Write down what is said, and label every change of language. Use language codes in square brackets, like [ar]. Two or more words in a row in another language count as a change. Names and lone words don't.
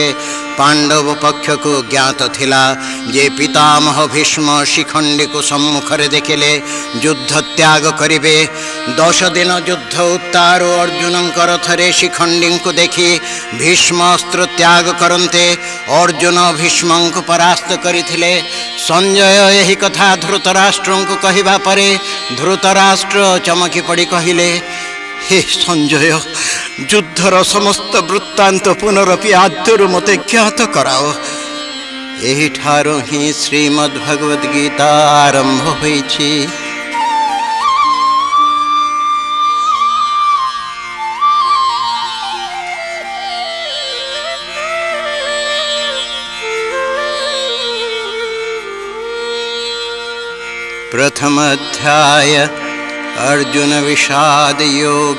[or] ପାଣ୍ଡବ ପକ୍ଷ କୁ ଜ୍ଞାତ ଥିଲା ଯେ ପିତାମହ ଭୀଷ୍ମ ଶିଖଣ୍ଡୀ କୁ ସମ୍ମୁଖରେ ଦେଖିଲେ ଯୁଦ୍ଧ ତ୍ୟାଗ କରିବେ। 10 ଦିନ ଯୁଦ୍ଧ ଉତ୍ତାରୁ ଅର୍ଜୁନଙ୍କର ରଥରେ ଶିଖଣ୍ଡୀ କୁ ଦେଖି ଭୀଷ୍ମ ଅସ୍ତ୍ର ତ୍ୟାଗ କରନ୍ତେ ଅର୍ଜୁନ ଭୀଷ୍ମ କୁ ପରାସ୍ତ କରିଥିଲେ। ସଞ୍ଜୟ ଏହି କଥା ଧୃତରାଷ୍ଟ୍ର କୁ କହିବା ପରେ ଧୃତରାଷ୍ଟ୍ର ଚମକି ପଡ଼ି କହିଲେ, ହେ ସଞ୍ଜୟ, ଯୁଦ୍ଧର ସମସ୍ତ ବୃତ୍ତାନ୍ତ ପୁନରପି ଆଦ୍ୟରୁ ମତେ ଜ୍ଞାତ କରାଅ। ଏହି ଠାରୁ ହିଁ ଶ୍ରୀମଦ୍ଭଗବଦ ଗୀତା ଆରମ୍ଭ ହୋଇଛି। ପ୍ରଥମ ଅଧ୍ୟାୟ ଅର୍ଜୁନ ବିଷାଦ ଯୋଗ।